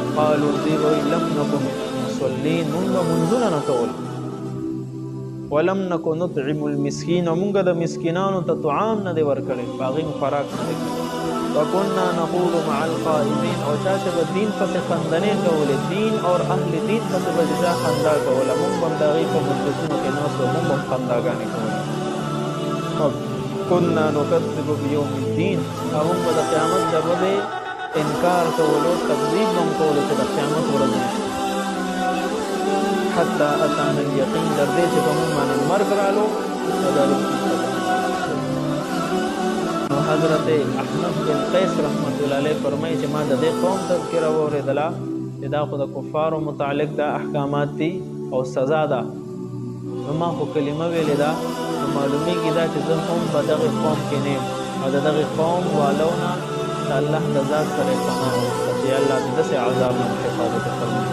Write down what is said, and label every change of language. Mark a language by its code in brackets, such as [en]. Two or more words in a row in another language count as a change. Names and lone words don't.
[ps] قالو دوی وایي [ar] لم نکن مصلین، [ps] مونږ به منځونه نه کول، [ar] ولم نکو نطعم المسکین، [ps] او مونږ د مسکینانو ته طعام نه دی ورکړی، په هغې مو خوراک نه دی کړی. [ar] وَكُنَّا نَخُوضُ مَعَ الْخَائِضِينَ [ps] او چا چې به دین پسې خندنې کولې، دین اور اهل دین پسې به چا خندا کوله، مونږ به هم د هغې په مجلسونو کې ناست وو، مونږ به هم خنداګانې کولې. [ar] وَكُنَّا نُكَذِّبُ بِيَوْمِ الدِّينِ [ps] او مونږ به د قیامت د ورځې انکار کولو، تکذیب به هم کولو چې د قیامت ورځ نشته. [ar] حتی اتانا الیقین [ps] در دې چې په مونږ باندې مرګ رالو او دا نو حضرت احنف بن قیس [ar] رحمت الله علیه [ps] فرمایي چې ما د دې قوم تذکره واورېدله چې دا خو د کفارو متعلق دا احکامات دي او سزا ده، نو ما خو کلمه ویلې ده، نو معلومیږي دا چې زه هم په دغې قوم کې نه یم او د دغې قوم والو نه د الله د ذات سره یې پناه وغوښته چې الله د داسې عذاب نه حفاظت وکړي.